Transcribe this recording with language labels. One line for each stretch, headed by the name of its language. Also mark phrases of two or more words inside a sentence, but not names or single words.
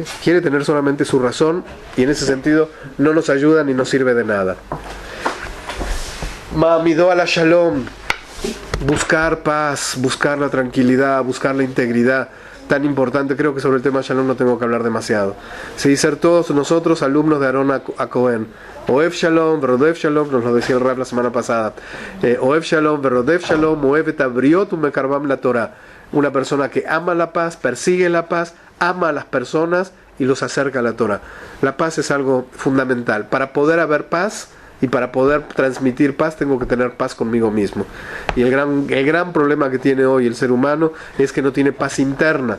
Spanish: Quiere tener solamente su razón y en ese sentido no nos ayuda ni nos sirve de nada. Ma'amidó a la shalom, buscar paz, buscar la tranquilidad, buscar la integridad, tan importante. Creo que sobre el tema shalom no tengo que hablar demasiado. Sí, ser todos nosotros alumnos de Aarón a Cohen.
Hebrew: אוהב שלום, ורודף שלום,
Spanish: nos lo decía el Rab la semana pasada.
Hebrew: אוהב שלום, ורודף שלום, אוהב את הבריות ומקרבם לתורה.
Spanish: Una persona que ama la paz, persigue la paz, ama a las personas y los acerca a la Torah. La paz es algo fundamental. Para poder haber paz y para poder transmitir paz tengo que tener paz conmigo mismo. Y el gran problema que tiene hoy el ser humano es que no tiene paz interna.